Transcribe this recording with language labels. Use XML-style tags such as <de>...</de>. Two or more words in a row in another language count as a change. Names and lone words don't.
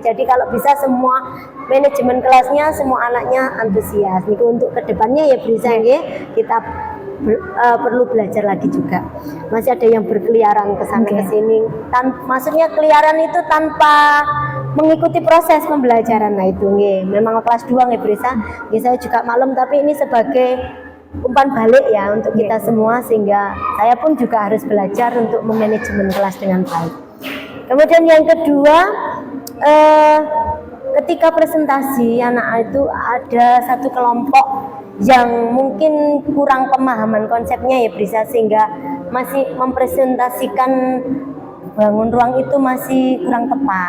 <id>Jadi kalau bisa semua manajemen kelasnya semua anaknya antusias. Itu untuk kedepannya ya Brisa nggih, kita perlu belajar lagi juga. Masih ada yang berkeliaran ke sana ke sini. Maksudnya keliaran itu tanpa mengikuti proses pembelajaran. Nah itu nggih, memang kelas 2 nggih Brisa. Nggih saya juga maklum, tapi ini sebagai umpan balik ya untuk kita semua, sehingga saya pun juga harus belajar untuk memanajemen kelas dengan baik. Kemudian yang kedua, ketika presentasi anak itu ada satu kelompok yang mungkin kurang pemahaman konsepnya ya Brisa, sehingga masih mempresentasikan bangun ruang itu masih kurang tepat.</id>